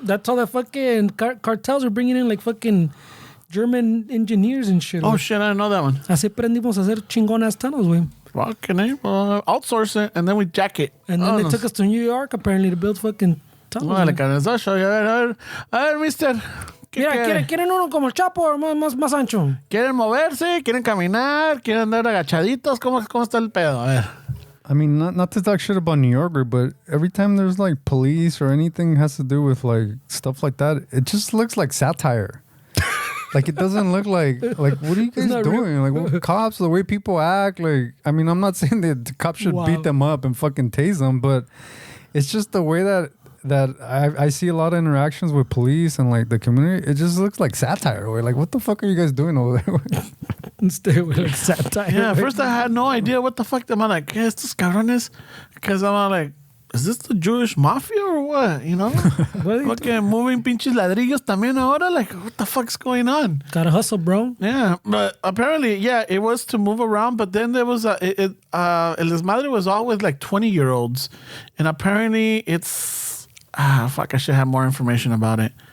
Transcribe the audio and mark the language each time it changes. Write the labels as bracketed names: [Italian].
[English] That's all the fucking cartels were bringing in, like, fucking German engineers and shit. Oh, [Spanish] güey. [English] shit, I didn't know that one. [Spanish] Así aprendimos a hacer chingonas tunnels, güey. [English] Fucking A. Well, outsource it, and then we jack it. And then they took us to New York, apparently, to build fucking tunnels. [Spanish] Órale, güey. carnal, [English] I'll show you. [Spanish] A ver, mister. ¿Qué Mira, quieren? ¿quieren uno como el Chapo o más ancho? ¿Quieren moverse? ¿Quieren caminar? ¿Quieren andar agachaditos? ¿Cómo está el pedo? A ver. [English] I mean, not to talk shit about New York, but every time there's like police or anything has to do with like stuff like that, it just looks like satire. Like it doesn't look like what are you guys doing? Like what, cops, the way people act. Like I mean, I'm not saying that the cops should beat them up and fucking tase them, but it's just the way that I see a lot of interactions with police and like the community. It just looks like satire. Or like what the fuck are you guys doing over there? Stay with like satire. Yeah, at [Spanish] güey. [English] first I had no idea what the fuck. [Spanish] I'm like, ¿qué estos cabrones? [English] Because I'm like, is this the Jewish mafia or what? You know? [Spanish] Fucking moving pinches ladrillos también ahora? [English] Like, what the fuck's going on? Gotta hustle, bro. Yeah, but apparently, yeah, it was to move around, but then there was El Desmadre was all with like 20-year-olds. And apparently it's, fuck, I should have more information about it.